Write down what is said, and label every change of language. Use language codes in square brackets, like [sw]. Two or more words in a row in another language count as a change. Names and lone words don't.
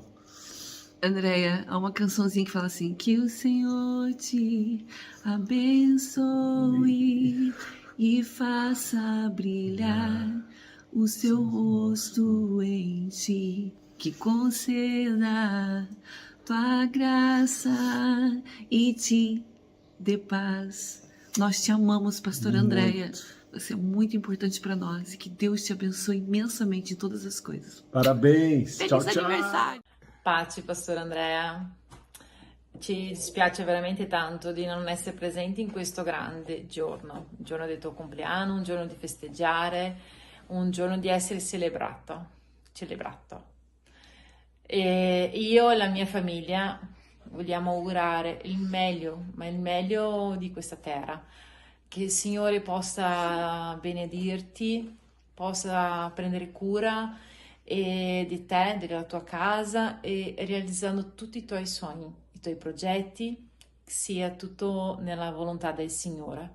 [pt] Andréia, há uma cançãozinha que fala assim: que o Senhor te abençoe e faça brilhar o seu rosto em ti, que conceda tua graça e te dê paz. Nós te amamos, pastora Andréia. Você é muito importante para nós e que Deus te abençoe imensamente em todas as coisas. Parabéns. Feliz [it] Ciao, ciao. [pt] aniversário! [it] Pace, Pastor Andrea. Ci dispiace veramente tanto di non essere presenti in questo grande giorno, il giorno del tuo compleanno, un giorno di festeggiare, un giorno di essere celebrato. E io e la mia famiglia vogliamo augurare il meglio, ma il meglio di questa terra, che il Signore possa benedirti, possa prendere cura di te, della tua casa, e realizzando tutti i tuoi sogni, i tuoi progetti, sia tutto nella volontà del Signore.